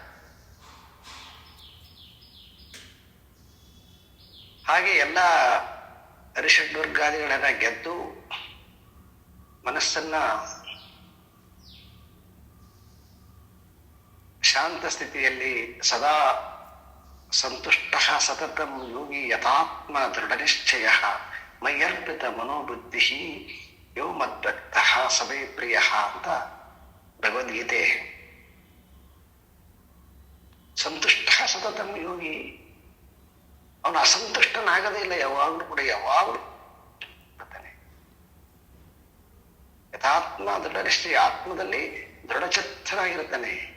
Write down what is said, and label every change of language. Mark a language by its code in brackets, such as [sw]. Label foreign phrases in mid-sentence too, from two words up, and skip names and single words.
[kn] ಹಾಗೆ ಎಲ್ಲ ಹರಿಷಡ್ವರ್ಗಾದಿಗಳನ್ನ ಗೆದ್ದು ಮನಸ್ಸನ್ನ ಶಾಂತ ಸ್ಥಿತಿಯಲ್ಲಿ ಸದಾ [sa] ಸಂತುಷ್ಟ ಸತತಂ ಯೋಗಿ ಯಥಾತ್ಮ ದೃಢನಿಶ್ಚಯ ಮಯ್ಯರ್ಪಿತ ಮನೋಬುದ್ಧಿ ಯೋ ಮದ್ಭಕ್ತ ಸಭೆ ಪ್ರಿಯ [kn] ಅಂತ ಭಗವದ್ಗೀತೆ. [sa] ಸಂತುಷ್ಟ ಸತತಂ ಯೋಗಿ, [kn] ಅವನು ಅಸಂತುಷ್ಟನಾಗದೇ ಇಲ್ಲ, ಯಾವಾಗಲೂ ಕೂಡ ಯಾವಾಗಲೂ [sa] ಯಥಾತ್ಮ ದೃಢನಿಷ್ಠೆ, [kn] ಆತ್ಮದಲ್ಲಿ ದೃಢಚಿತ್ತನಾಗಿರ್ತಾನೆ.